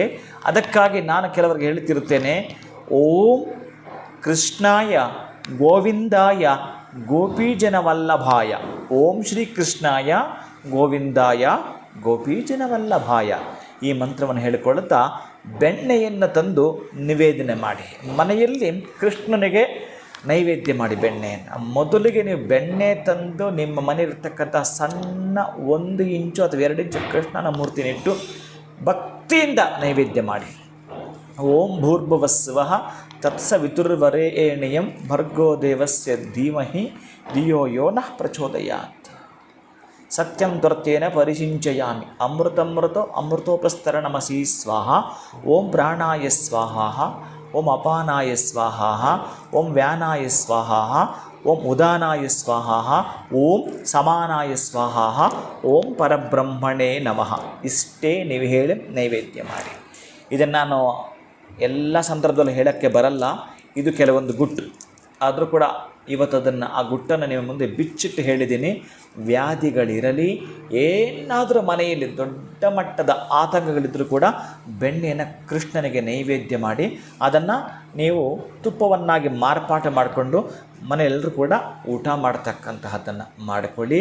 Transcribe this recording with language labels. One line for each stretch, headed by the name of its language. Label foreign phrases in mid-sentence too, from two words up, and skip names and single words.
Kannada: ಅದಕ್ಕಾಗಿ ನಾನು ಕೆಲವರಿಗೆ ಹೇಳ್ತಿರುತ್ತೇನೆ,
Sanskrit: ಓಂ ಕೃಷ್ಣಾಯ ಗೋವಿಂದಾಯ ಗೋಪೀಜನವಲ್ಲಭಾಯ, ಓಂ ಶ್ರೀ ಕೃಷ್ಣಾಯ ಗೋವಿಂದಾಯ ಗೋಪೀಜನವಲ್ಲಭಾಯ,
Kannada: ಈ ಮಂತ್ರವನ್ನು ಹೇಳಿಕೊಳ್ಳುತ್ತಾ ಬೆಣ್ಣೆಯನ್ನು ತಂದು ನಿವೇದನೆ ಮಾಡಿ. ಮನೆಯಲ್ಲಿ ಕೃಷ್ಣನಿಗೆ ನೈವೇದ್ಯ ಮಾಡಿ ಬೆಣ್ಣೆಯನ್ನು. ಮೊದಲಿಗೆ ನೀವು ಬೆಣ್ಣೆ ತಂದು ನಿಮ್ಮ ಮನೆಯಲ್ಲಿರ್ತಕ್ಕಂಥ ಸಣ್ಣ 1 ಇಂಚು ಅಥವಾ 2 ಇಂಚು ಕೃಷ್ಣನ ಮೂರ್ತಿನಿಟ್ಟು ಭಕ್ತಿಯಿಂದ ನೈವೇದ್ಯ ಮಾಡಿ.
Sanskrit: ಓಂ ಭೂರ್ಭುವಸ್ವಃ ತತ್ಸವಿತುರ್ವರೇಣ್ಯಂ ಭರ್ಗೋ ದೇವಸ್ಯ ಧೀಮಹಿ ಧಿಯೋ ಯೋ ನಃ ಪ್ರಚೋದಯಾತ್. ಸತ್ಯಂ ತ್ವರ್ತೇನ ಪರಿಸಿಂಚಯಾಮಿ ಅಮೃತೋಪಸ್ತರಣಮಸಿ ಸ್ವಾಹ. ಓಂ ಪ್ರಾಣಾಯ ಸ್ವಾಹ, ಓಂ ಅಪಾನಾಯ ಸ್ವಾಹ, ಓಂ ವ್ಯಾನಾಯ ಸ್ವಾಹ, ಓಂ ಉದಾನಾಯ ಸ್ವಾಹ, ಓಂ ಸಮಾನಾಯ ಸ್ವಾಹ, ಓಂ ಪರಬ್ರಹ್ಮಣೇ ನಮಃ.
Kannada: ಇಷ್ಟೇ ನೀವು ಹೇಳಿ ನೈವೇದ್ಯ ಮಾಡಿ. ಇದನ್ನು ನಾನು ಎಲ್ಲ ಸಂದರ್ಭದಲ್ಲೂ ಹೇಳೋಕ್ಕೆ ಬರಲ್ಲ, ಇದು ಕೆಲವೊಂದು ಗುಟ್ಟು. ಆದರೂ ಕೂಡ ಇವತ್ತು ಅದನ್ನು ಆ ಗುಟ್ಟನ್ನು ನಿಮ್ಮ ಮುಂದೆ ಬಿಚ್ಚಿಟ್ಟು ಹೇಳಿದ್ದೀನಿ. ವ್ಯಾಧಿಗಳಿರಲಿ, ಏನಾದರೂ ಮನೆಯಲ್ಲಿ ದೊಡ್ಡ ಮಟ್ಟದ ಆತಂಕಗಳಿದ್ದರೂ ಕೂಡ ಬೆಣ್ಣೆಯನ್ನು ಕೃಷ್ಣನಿಗೆ ನೈವೇದ್ಯ ಮಾಡಿ ಅದನ್ನು ನೀವು ತುಪ್ಪವನ್ನಾಗಿ ಮಾರ್ಪಾಟು ಮಾಡಿಕೊಂಡು ಮನೆಯೆಲ್ಲರೂ ಕೂಡ ಊಟ ಮಾಡ್ತಕ್ಕಂತಹದ್ದನ್ನು ಮಾಡಿಕೊಳ್ಳಿ.